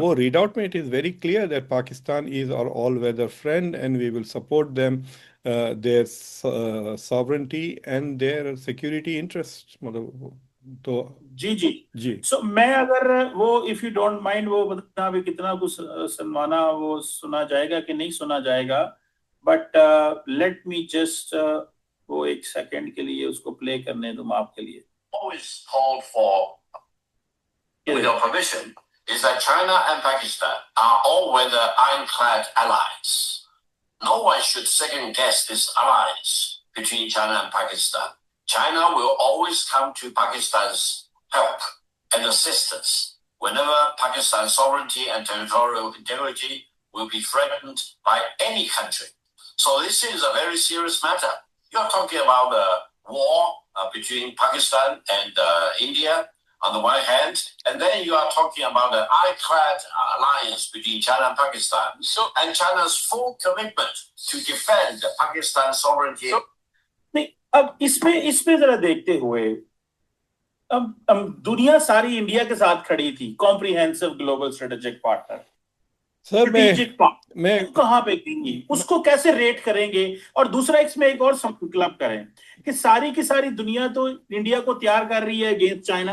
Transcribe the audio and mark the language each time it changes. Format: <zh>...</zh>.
<en>वो read out में it is very clear that Pakistan is our all weather friend and we will support them their sovereignty and their security interest,</en> <hi>मतलब तो। जी जी। जी। सो मैं अगर वो,</hi> <en>if you don't mind,</en> <hi>वो बताना अभी कितना कुछ सलमाना वो सुना जाएगा कि नहीं सुना जाएगा,</hi> <en>but let me just,</en> <hi>वो एक सेकंड के लिए उसको प्ले करने दो आपके लिए।</hi> <en>Always called for, with your permission, is that China and Pakistan are all-weather ironclad allies. No one should second guess these allies between China and Pakistan. China will always come to Pakistan's help and assistance whenever Pakistan's sovereignty and territorial integrity will be threatened by any country. So this is a very serious matter. You're talking about a war between Pakistan and India on the one hand, and then you are talking about the ironclad alliance between China and Pakistan. So, and China's full commitment to defend Pakistan's sovereignty.</en> <hi>So, नहीं, अब इसमें जरा देखते हुए, अब दुनिया सारी India के साथ खड़ी थी, comprehensive global strategic partner, sir</hi> <en>strategic</en> <hi>मैं पार्टनर कहाँ पे गई, उसको कैसे रेट करेंगे? और दूसरा इसमें एक और संकल्प करें कि सारी की सारी दुनिया तो इंडिया को तैयार कर रही है अगेंस्ट चाइना,</hi>